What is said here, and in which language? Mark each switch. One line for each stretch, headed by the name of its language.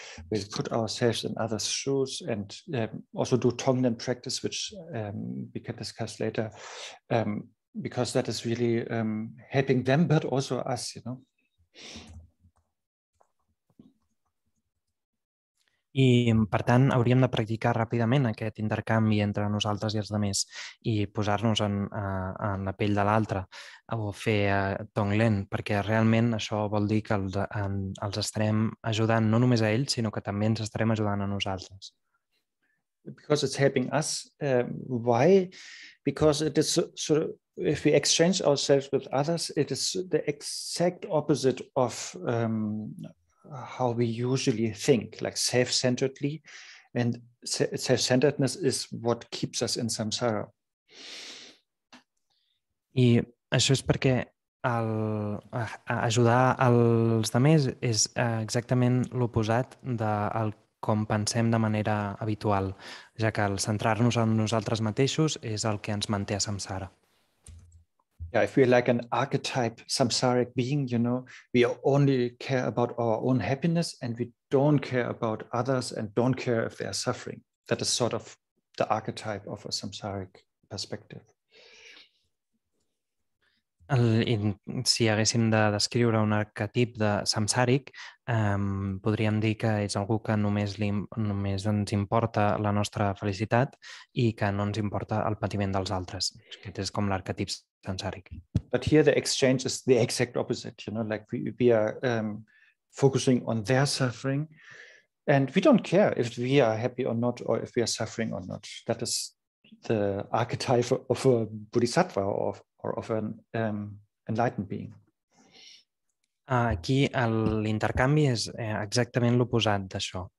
English: We put ourselves in others' shoes and also do Tonglen practice, which we can discuss later, because that is really helping them, but also us,
Catalan: I, per tant, hauríem de practicar ràpidament aquest intercanvi entre nosaltres i els altres i posar-nos en la pell de l'altre o fer Tonglen, perquè realment això vol dir que els estarem ajudant no només a ells, sinó que també ens estarem ajudant a nosaltres.
English: Because it's helping us. Why? Because it is if we exchange ourselves with others, it is the exact opposite of how we usually think, like self-centeredly, and self-centeredness is what keeps us in samsara.
Catalan: I això és perquè ajudar els altres és exactament l'oposat del com pensem de manera habitual, ja que el centrar-nos en nosaltres mateixos és el que ens manté a samsara.
English: Yeah, if we're like an archetype samsaric being, we only care about our own happiness and we don't care about others and don't care if they are suffering. That is sort of the archetype of a samsaric perspective.
Catalan: Si haguéssim de descriure un arquetip de samsàric, podríem dir que és algú que només ens importa la nostra felicitat i que no ens importa el patiment dels altres. Aquest és com l'arquetip samsàric.
English: But here the exchange is the exact opposite, like we are focusing on their suffering and we don't care if we are happy or not, or if we are suffering or not. That is the archetype of a Bodhisattva or of an enlightened being.
Catalan: Aquí l'intercanvi és exactament l'oposat d'això.